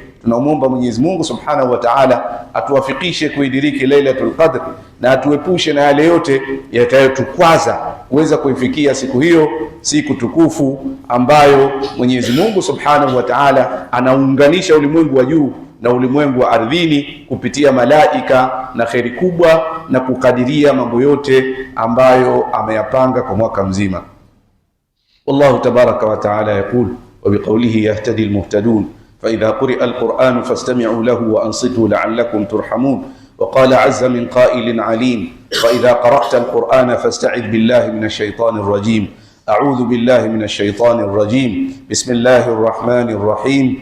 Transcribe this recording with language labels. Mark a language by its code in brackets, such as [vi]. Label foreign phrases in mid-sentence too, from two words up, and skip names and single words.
[sw] Tunamuomba Mwenyezi Mungu [ar] Subhanahu wa Ta'ala [sw] atuwafikishe kuidiriki Lailatul Qadr na atuepushe na yale yote yatayotukwaza kuweza kuifikia siku hiyo, siku tukufu ambayo Mwenyezi Mungu [ar] Subhanahu wa Ta'ala [sw] anaunganisha ulimwengu wa juu na ulimwengu wa ardhini kupitia malaika na kheri kubwa na kukadiria mambo yote ambayo ameyapanga kwa mwaka mzima. [ar] والله تبارك وتعالى يقول وبقوله يهتدي المهتدون فإذا قرئ القرآن فاستمعوا له وأنصتوا لعلكم ترحمون. وقال عز من قائل عليم فإذا قرأت القرآن فاستعذ بالله من الشيطان الرجيم. أعوذ بالله من الشيطان الرجيم. بسم الله الرحمن الرحيم.